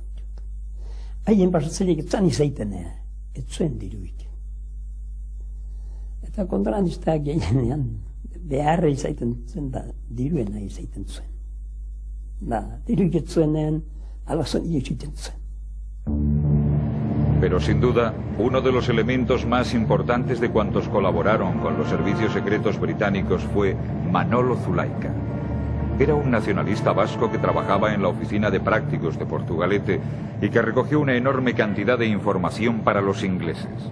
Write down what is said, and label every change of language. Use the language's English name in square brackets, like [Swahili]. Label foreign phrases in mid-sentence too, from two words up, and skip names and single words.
[Basque] Haien pasatzaileak etzan izaiten, ez zuen diruik. Eta kontrabandistak gehienean beharra izaiten zen da, diruena izaiten zuen. Da, diruik ez zuenean, alazon izaiten zuen. [Spanish] Pero sin duda, uno de los elementos más importantes de cuantos colaboraron con los servicios secretos británicos fue Manolo Zulaika. Era un nacionalista vasco que trabajaba en la oficina de prácticos de Portugalete y que recogió una enorme cantidad de información para los ingleses.